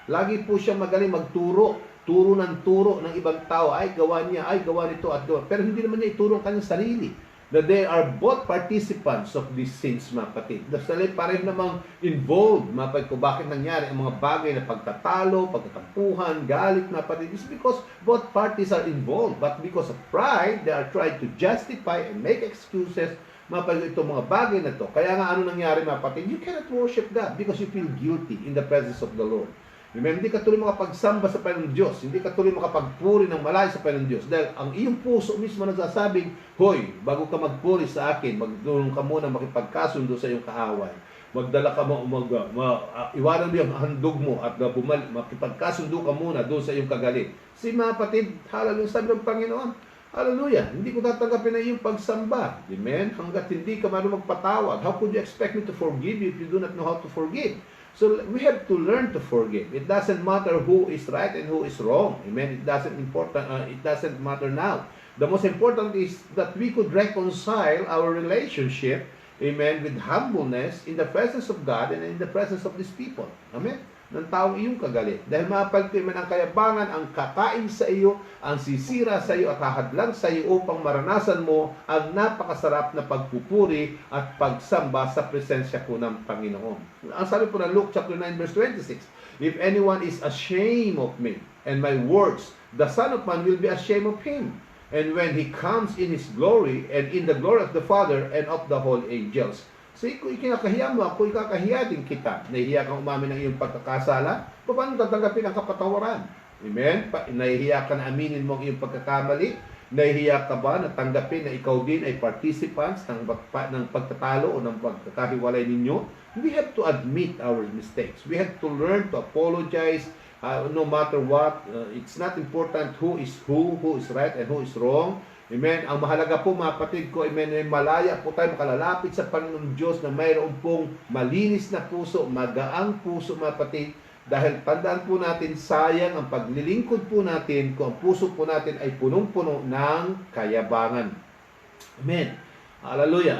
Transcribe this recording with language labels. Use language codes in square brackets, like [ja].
[tl] Lagi po siya magaling magturo. Turo ng ibang tao. Ay, gawa niya. Ay, gawa nito at gawa. Pero hindi naman niya ituro ang kanyang sarili. [en] That they are both participants of these sins, [tl] mga kapatid. Dahil pareho namang involved, mga kapatid ko, bakit nangyari ang mga bagay na pagtatalo, pagtatampuhan, galit, mga kapatid. [en] It's because both parties are involved. But because of pride, they are trying to justify and make excuses, [tl] mga kapatid, itong mga bagay na to. Kaya nga ano nangyari, mga kapatid? [en] You cannot worship God because you feel guilty in the presence of the Lord. [tl] Amen? Hindi ka tuloy makapagsamba sa Panginoon Diyos. Hindi ka tuloy makapagpuri ng malayo sa Panginoon Diyos. Dahil ang iyong puso mismo nagsasabing, hoy, bago ka magpuri sa akin, magdulong ka muna makipagkasundo sa iyong kaaway. Magdala ka mo, iwanan mo yung handog mo at makipagkasundo ka muna doon sa iyong kagalit. Si mga kapatid, hallelujah, sabi ng Panginoon, hallelujah, hindi ko tatanggapin na iyong pagsamba. Amen? Hanggat hindi ka marunong magpatawad. [en] How could you expect me to forgive you if you do not know how to forgive? So we have to learn to forgive. It doesn't matter who is right and who is wrong. Amen. It doesn't matter now. The most important is that we could reconcile our relationship, amen, with humbleness in the presence of God and in the presence of these people. [tl] Amen. Ng taong iyong kagalit. Dahil mapagtiman ang kayabangan, ang kakain sa iyo, ang sisira sa iyo at hahadlang sa iyo upang maranasan mo ang napakasarap na pagpupuri at pagsamba sa presensya po ng Panginoon. Ang sabi po ng Luke chapter 9 verse 26, [en] if anyone is ashamed of me and my words, the Son of Man will be ashamed of him. And when he comes in his glory and in the glory of the Father and of the whole angels. [tl] So, kung ikinakahiya mo ako, ikakahiya din kita. Nahihiya kang umamin ng iyong pagkakasala, paano tatanggapin ang kapatawaran? Amen? Nahihiya ka na aminin mo ang iyong pagkakamali? Nahihiya ka ba na tanggapin na ikaw din ay participants ng pagtatalo o ng pagkakahiwalay ninyo? [en] We have to admit our mistakes. We have to learn to apologize no matter what. It's not important who is right and who is wrong. Amen. [tl] Ang mahalaga po, mga kapatid ko, amen, malaya po tayo makalalapit sa Panginoong Diyos na mayroon pong malinis na puso, magaang puso, mga kapatid. Dahil tandaan po natin, sayang ang paglilingkod po natin kung ang puso po natin ay punong-puno ng kayabangan. Amen. Hallelujah.